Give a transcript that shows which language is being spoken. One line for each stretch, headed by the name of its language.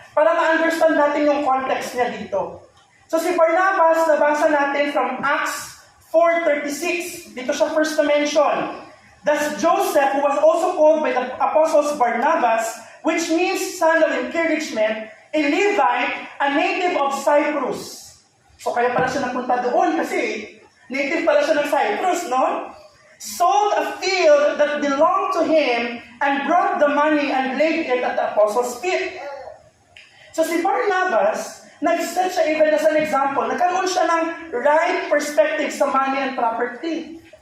Filipino: Para ma-understand natin yung context niya dito. So, si Barnabas, nabasa natin from Acts 4:36. Dito siya first na mention.
English: Thus Joseph, who was also called by the apostles Barnabas, which means son of encouragement, a Levite, a native of Cyprus.
Filipino: So, kaya pala siya napunta doon kasi native pala siya ng Cyprus, no?
English: Sold a field that belonged to him and brought the money and laid it at the apostles' feet.
Filipino: So si Barnabas, nag-set siya
English: even as an example.
Filipino: Nagkaroon siya ng right perspective sa
English: money and property.